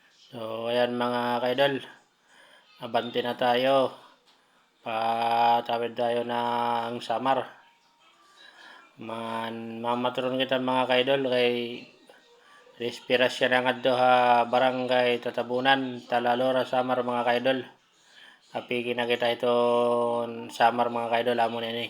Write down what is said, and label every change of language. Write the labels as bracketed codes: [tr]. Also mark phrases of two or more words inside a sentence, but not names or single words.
[tl] So, ayan mga kaidol, abante na tayo. Patawid tayo ng Samar. [war] Mamatron kita mga kaidol kay respirasya na nga ha barangay Tatabunan, Talalora, Samar mga kaidol. Apigin na kita iton Samar mga kaidol, amo na ini.